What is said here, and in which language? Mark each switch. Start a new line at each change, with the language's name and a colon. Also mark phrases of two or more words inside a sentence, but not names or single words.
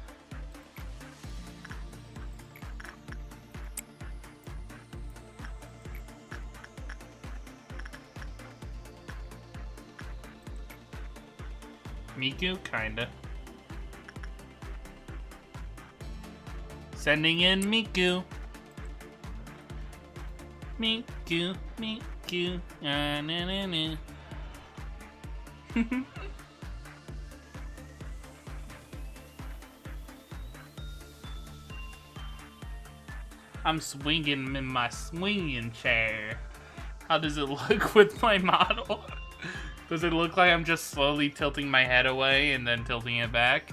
English: Miku, kinda. Sending in Miku. Miku, Miku. Na na na na. I'm swinging in my swinging chair. How does it look with my model? Does it look like I'm just slowly tilting my head away and then tilting it back?